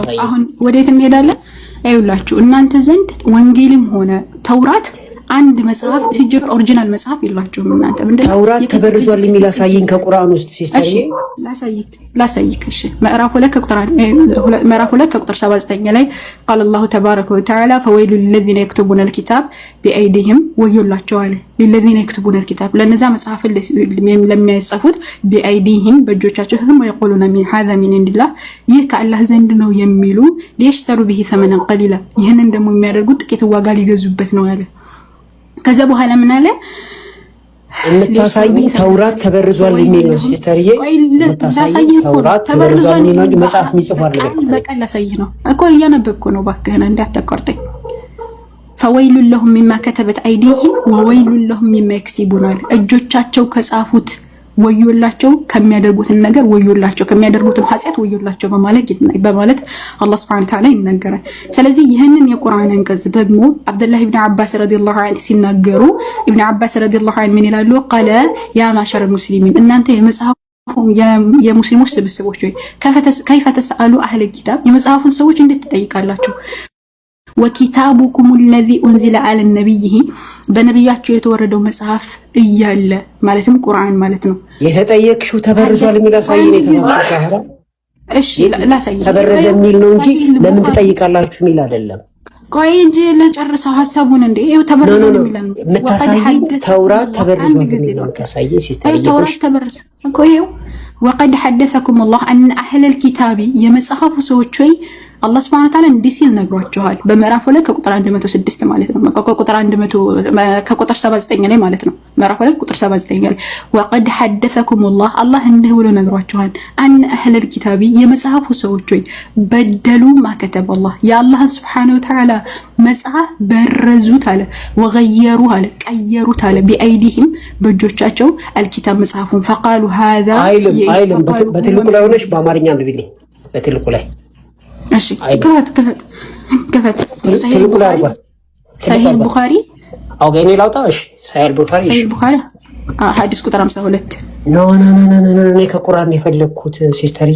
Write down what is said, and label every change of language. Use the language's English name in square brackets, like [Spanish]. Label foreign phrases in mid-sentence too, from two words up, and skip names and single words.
[Amharic] አሁን ወዴት እንሄዳለን? አይውላችሁ እናንተ ዘንድ ወንጌልም ሆነ ተውራት አንድ መጽሐፍ ሲጀምር ኦሪጂናል መጽሐፍ የላችሁም እናንተ። ምንድነው ተውራት ተበርዟል የሚል አሳየኝ ከቁርአን ውስጥ ሲስተርዬ። ላሳይክ። እሺ ምዕራፍ 2 ከቁጥር 79 ላይ [Arabic] قال الله تبارك وتعالى فويل للذين يكتبون الكتاب بأيديهم [Amharic] ወዮላቸው አለ። [Arabic] للذين يكتبون الكتاب [Amharic] ለነዛ መጽሐፍ ለሚያጽፉት بأيديهم በእጆቻቸው [Arabic] ثم يقولون من هذا من عند الله [Amharic] ይህ ከአላህ ዘንድ ነው የሚሉ [Arabic] ليشتروا به ثمنا قليلا [Amharic] ይህንን ደግሞ የሚያደርጉት ጥቂት ዋጋ ሊገዙበት ነው ያለ። ከዛ በኋላ ምን አለ? የምታሳይ ተውራት ተበርዟል የሚል ነው ሲስተርዬ። ተውራት ተበርዟል የሚል መጽሐፍ የሚጽፍ አይደለም። በቃ ላሳይህ ነው እኮ እያነበብኩ ነው። እባክህን እንዳታቋርጠኝ። [Arabic] فويل لهم مما كتبت أيديهم وويل لهم مما يكسبون [Amharic] እጆቻቸው ከጻፉት ወዮላቸው ከሚያደርጉትን ነገር ወዮላቸው ከሚያደርጉትን ኃጢአት ወዮላቸው በማለት አላህ [Arabic] سبحانه وتعالى [Amharic] ይናገራል። ስለዚህ ይህንን የቁርአን አንቀጽ ደግሞ አብዱላህ ኢብኑ አባስ [Arabic] رضي الله عنه [Amharic] ሲናገሩ ኢብኑ አባስ [Arabic] رضي الله عنه [Amharic] ምን ይላሉ? [Arabic] قال يا معشر المسلمين [Amharic] እናንተ የሙስሊሞች ስብስቦች ወይ [Arabic] كيف تسألون أهل الكتاب [Amharic] የመጽሐፉን ሰዎች እንዴት ትጠይቃላችሁ? ወኪታቡኩም [Arabic] الذي انزل على النبي [Amharic] በነብያቸው የተወረደው መጽሐፍ እያለ ማለትም ቁርአን ማለት ነው። የተጠየቅሽው ተበርዟል የሚል አሳይኝ የተባለው እሺ ላሳይ ተበረዘ የሚል ነው እንጂ ለምን ትጠይቃላችሁ የሚል አይደለም። ቆይ እንጂ ለጨርሰው ሐሳቡን እንዴ ይሄው ተበረዘ የሚል ነው መታሳይ ተውራት ተበርዟል የሚል ነው ታሳይ ሲስተር ተውራት ተበረዘ እኮ ይሄው [Arabic] وقد حدثكم الله ان اهل الكتاب [Amharic] የመጽሐፉ ሰዎች ወይ አላህ [Arabic] سبحانه وتعالى [Amharic] እንዲህ ሲል ነግሯቸዋል። በምዕራፍ ላይ ከቁጥር 106 ማለት ነው ከቁጥር 79 ላይ ማለት ነው። ምዕራፍ ላይ ቁጥር 79 ላይ [Arabic] وقد حدثكم الله [Amharic] አላህ እንዲህ ብሎ ነግሯቸዋል። አን [Arabic] اهل الكتاب [Amharic] የመጽሐፉ ሰዎች ወይ በደሉ ማከተብ አላህ የአላህ [Arabic] سبحانه وتعالى [Amharic] መጽሐፍ በረዙት አለ ወغيروا አለ ቀየሩት አለ بأيديهم በእጆቻቸው الكتاب መጽሐፉን [Arabic] فقالوا هذا [Amharic] አይልም በትልቁ ላይ ሆነሽ በአማርኛ አንብቢልኝ በትልቁ ላይ እሺ ከፈት ሰሂህ ቡኻሪ አውገኔ ላውጣሽ ሰሂህ ቡኻሪ ሐዲስ ቁጥር 52 ኖ እኔ ከቁርአን የፈለኩት ሲስተርዬ